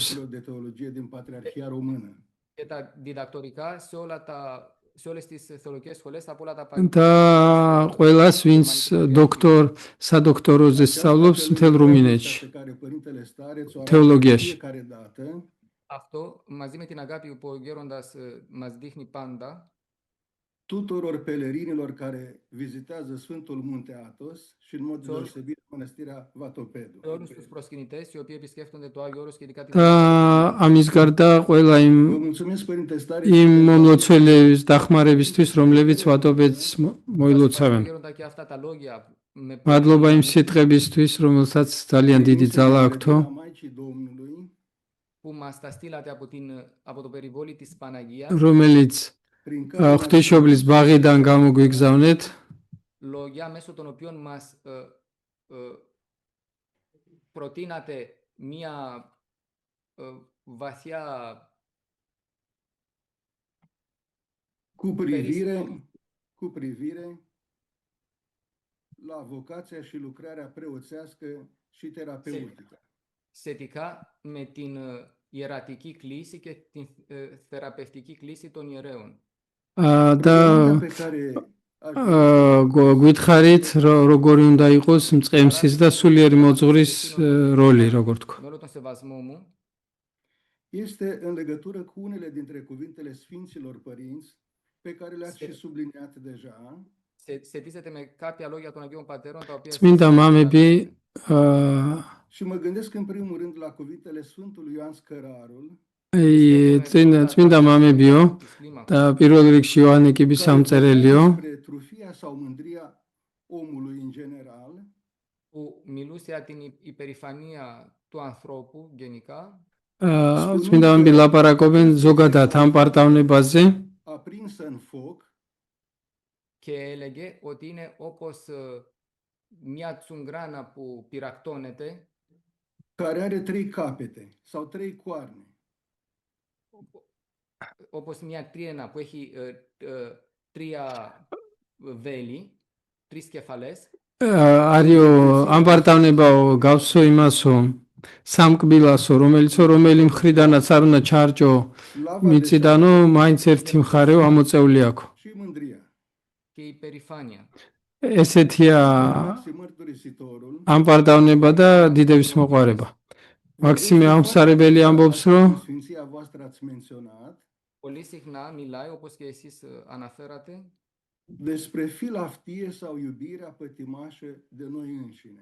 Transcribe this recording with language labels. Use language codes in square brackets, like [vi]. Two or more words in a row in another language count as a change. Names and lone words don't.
[ro] facultăților de teologie din Patriarhia Română. [el] και τα διδακτορικά σε όλες τις θεολογικές σχολές από όλα τα [ka] და ყველას ვინც სადოქტოროზე სწავლობს მთელ რუმინეთში. [ro] Pe care Părintele Stareț o arată Teologiași. de fiecare dată [el] Αυτό μαζί με την αγάπη που ο γέροντας μας δείχνει πάντα [ro] tuturor pelerinilor care vizitează Sfântul Munte Athos și în mod deosebit Mănăstirea Vatopedu. [el] σε όλους τους προσκυνητές οι οποίοι επισκέφτονται το Άγιο Όρος και ειδικά την [ka] და ამის გარდა ყველა [ro] Vă mulțumesc, Părinte Stare, [ka] იმ მომლოცველების დახმარებისთვის, რომლებიც ვატობედს მოილოცავენ. [el] γέροντα και αυτά τα λόγια με [ka] მადლობა იმ სიტყვებისთვის, რომელსაც ძალიან დიდი ძალა აქვთო. [ro] Maicii Domnului, [el] που μας τα στείλατε από το περιβόλι της Παναγίας, [ka] რომელიც [ro] prin care [ka] ღვთისმშობლის ბაღიდან გამოგვიგზავნეთ, [el] λόγια μέσω των οποίων μας προτείνατε μία βαθιά [ro] cu privire la vocația și lucrarea preoțească și terapeutică. [el] σχετικά με την ιερατική κλίση και την θεραπευτική κλίση των ιερέων. [ka] და [ro] Pe care aș [ka] გვითხარით როგორი უნდა იყოს მწყემსის და სულიერი მოძღვრის როლი, როგორ თქვა. [el] Με όλο τον σεβασμό μου, [ro] este în legătură cu unele dintre cuvintele Sfinților Părinți pe care le-ați și subliniat deja. [el] σχετίζεται με κάποια λόγια των Αγίων Πατέρων τα οποία [ka] წმინდა მამები [ro] Și mă gândesc în primul rând la cuvintele Sfântului Ioan Scărarul, [ka] წმინდა მამებიო და პირველ რიგში იოანე კიბისამწერელიო, [ro] despre trufia sau mândria omului în general, [el] που μιλούσε για την υπερηφανία του ανθρώπου γενικά [ka] წმინდა მამები ლაპარაკობენ ზოგადად ამ პარტავნებაზე, [ro] aprinsă în foc, [el] και έλεγε ότι είναι όπως μια τσουγκράνα που πυρακτώνεται, [ro] care are 3 capete sau 3 coarne. [el] όπως μια τρίνα που έχει τρία βέλη, τρεις κεφαλές. [ka] არიო ამ პარტავნებაო გავსო იმასო სამკბილასო, რომელი მხრიდანაც არ უნდა ჩარჯო მიწიდანო, მაინც ერთი მხარეო ამოწეული აქვს. [ro] Și mândria. [el] Και η υπερηφάνεια. [ka] ესეთია [ro] Și mărturisitorul, [ka] ამ პარტავნება და დიდების მოყვარება. მაქსიმე ამსარებელი ამბობს, რომ [ro] Sfinția voastră ați menționat, [el] Πολύ συχνά μιλάει, όπως και εσείς αναφέρατε, [ro] despre filaftie sau iubirea pătimașă de noi înșine.